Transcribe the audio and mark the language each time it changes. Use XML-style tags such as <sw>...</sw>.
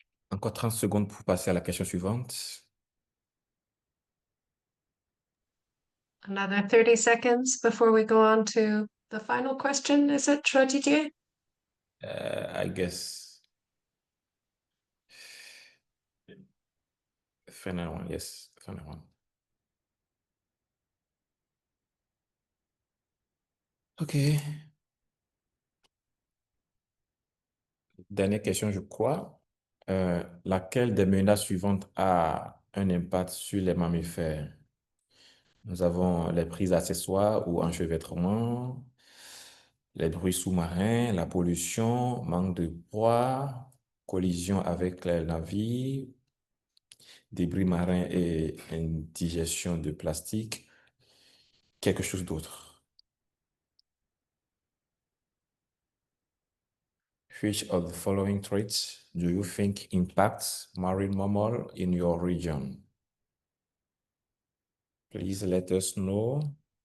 <fr>Encore 30 secondes pour passer à la question suivante.</fr> <en>Another 30 seconds before we go on to the final question. Is it, Joie Didier? I guess. Final one, yes, final one. OK.</en> <fr>Dernière question, je crois. Laquelle des menaces suivantes a un impact sur les mammifères? Nous avons les prises accessoires ou enchevêtrements, les bruits sous-marins, la pollution, manque de proie, collision avec les navires, débris marins et indigestion de plastique, quelque chose d'autre.</fr> <en>Which of the following traits do you think impacts marine mammal in your region? Please let us know.</en>